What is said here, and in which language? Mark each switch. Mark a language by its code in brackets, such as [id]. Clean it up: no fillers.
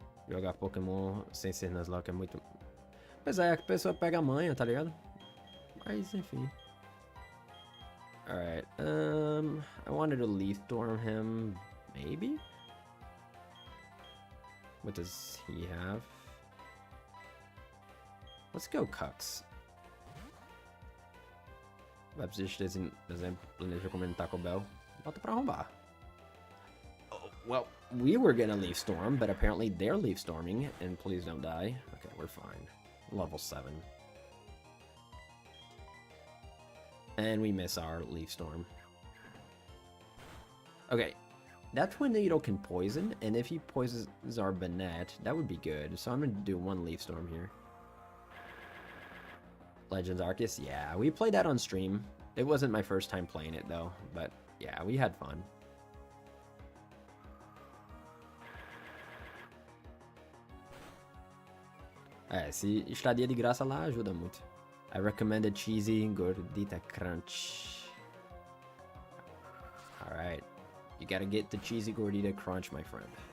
[pt] Jogar Pokémon sem ser Nuzlocke é muito... Pois é, a pessoa pega a manha, tá ligado? Mas, enfim. [en] Alright, I wanted to Leaf Storm him, maybe? What does he have? Let's go Cucks. [pt] Vai precisar de exemplo, planeja comer no Taco Bell. Bota pra arrombar. [en] Oh, well, we were gonna Leaf Storm, but apparently they're Leaf Storming, and please don't die. Okay, we're fine. Level 7. And we miss our Leaf Storm. Okay, that Tornado can poison, and if he poisons our Banette, that would be good. So I'm gonna do one Leaf Storm here. Legends Arceus, yeah, we played that on stream. It wasn't my first time playing it though, but yeah, we had fun. [pt] É, se estadia de graça lá ajuda muito. [en] I recommended cheesy gordita crunch. Alright, you gotta get the cheesy gordita crunch, my friend.